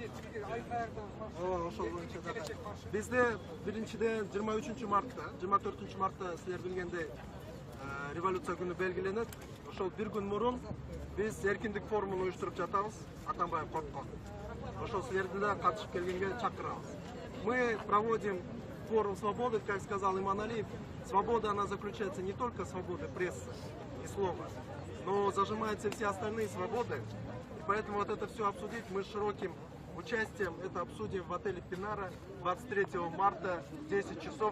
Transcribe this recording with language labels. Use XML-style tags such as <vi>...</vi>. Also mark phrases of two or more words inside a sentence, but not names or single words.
<ky>Ошол боюнча да. Бизде биринчиден 23 мартта, 24 мартта силер билгендей революция күнү белгиленет. Ошол бир күн мурун биз эркиндик форумун уюштуруп жатабыз, Атамбаев корккон. Ошол силерди да катышып келгенге чакырабыз.</ky> <ru>Мы проводим форум свободы, как сказал Иман Алиев. Свобода, она заключается не только в свободе прессы и слова, но зажимаются все остальные свободы. И поэтому вот это все обсудить мы с широким участием это обсудим в отеле Пинара 23 марта в 10 часов.</ru>